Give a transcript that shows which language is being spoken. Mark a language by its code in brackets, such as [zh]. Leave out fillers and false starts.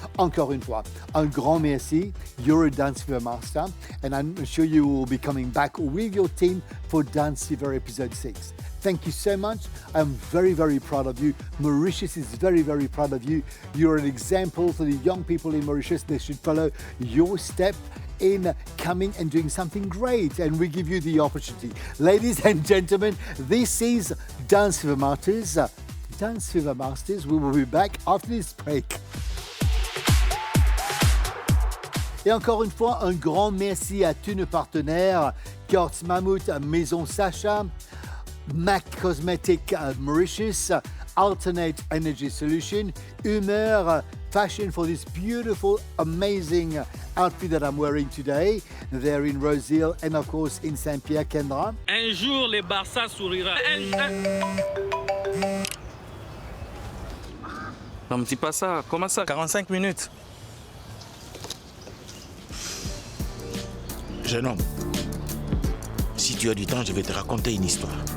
[fr] Encore une fois, un grand merci. [en] You're a Dance Fever Master, and I'm sure you will be coming back with your team for Dance Fever Episode 6. Thank you so much. I'm very, very proud of you. Mauritius is very, very proud of you. You're an example for the young people in Mauritius. They should follow your step in coming and doing something great, and we give you the opportunity. Ladies and gentlemen, this is Dance Fever Masters. Dance Fever Masters, we will be back after this break. [fr] Et encore une fois, un grand merci à tous nos partenaires, Courts Mammoth, Maison Sacha, MAC Cosmetic Mauritius, Alternate Energy Solution, Humeur, Fashion [en] for this beautiful, amazing outfit that I'm wearing today. They're in Rosehill and of course in Saint-Pierre, Kendra. [fr] Un jour, le Barça sourira. Non, me dis pas ça. Comment ça? 45 minutes. Jeune homme, si tu as du temps, je vais te raconter une histoire.